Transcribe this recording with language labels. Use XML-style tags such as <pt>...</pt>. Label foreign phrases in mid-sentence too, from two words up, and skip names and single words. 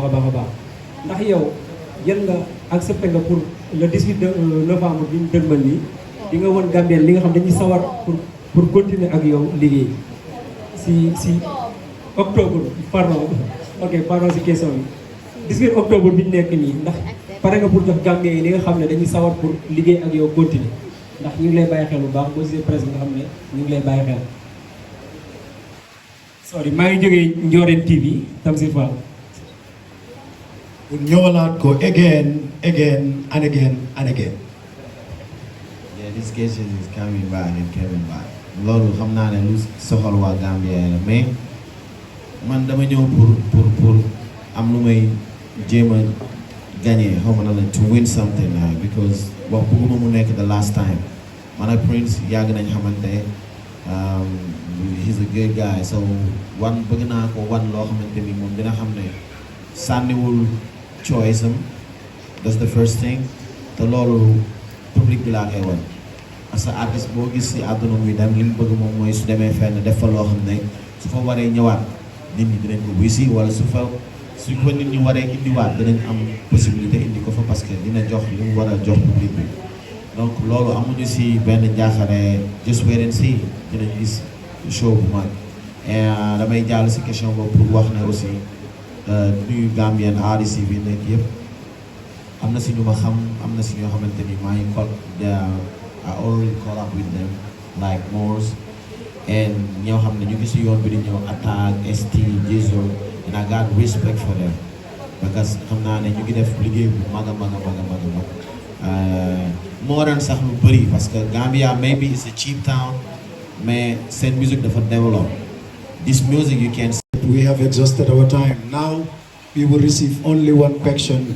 <wo>a baax ndax yow jël nga accepté nga</wo> <fr>pour le</fr> <wo>18 novembre bi ñu dëgmal nii di nga woon Gambien li nga xam dañuy sawar</wo> <fr>pour continuer</fr> <wo>ak yow liggéey si octobre pardon si question bi 18 octobre bi ñu nekk nii ndax pare nga pour jox Gambien yi li nga xam ne dañuy sawar pour liggéey ak yow continuer ndax ñu ngi lay bàyyi xel bu baax boo gisee presse bi nga xam ne ñu ngi lay bàyyi xel. sorry maa ngi jógee Ndiorène TV Tamsir Fall. ñëwalaat ko</wo> <en>again and again. Yeah, this question is coming back and coming back.</en> <wo>loolu xam naa ne lu soxal waa Gambia la mais man dama ñëw pour am lu may jéem a gagné xaw ma na la</wo> <en>to win something because</en> <wo>wax bëgguma mu nekk</wo> <en>the last time</en> <wo>man ak Prince yàgg nañ xamante</wo> <en>he's a good guy so</en> <wo>bëgg naa ko wan loo xamante ni moom dina xam ne sànniwul choice am</wo> <en>that's the first thing</en> <wo>te loolu public bi laa koy wan</wo> <fr>parce que</fr> <wo>artiste boo gis si àdduna muy dem li mu bëgg moom mooy su demee fenn def fa loo xam ne su fa waree ñëwaat nit ñi dinañ ko wuy si wala su fa nit ñi waree indiwaat dinañ am possibilité indi ko fa</wo> <fr>parce que</fr> <wo>dina jox li mu war a jox public bi donc loolu amuñu si benn njaaxare</wo> <en>just wait and see</en> <wo>dinañ gis show bu mag et damay jàll si question boobu pour wax ne aussi nuyu Gambian artistes yi fi nekk yëpp am na si ñu ma xam am na si ñoo xamante ni maa ngi</wo> <en>I already call up with them like Morse and</en> <wo>ñoo xam ne ñu ngi si yoon bi di ñëw Attack ST Jizo</wo> <en>and I got respect for them because</en> <wo>xam naa ne ñu ngi def liggéey bu mag a mag a mag a mag a mag moo daan sax lu bëri</wo> <fr>parce que</fr> <wo>Gambia</wo> <en>maybe it's a cheap town</en> <wo>mais seen music dafa develop</wo> <en>this music you can. We have exhausted our time. Now we will receive only one question.</en>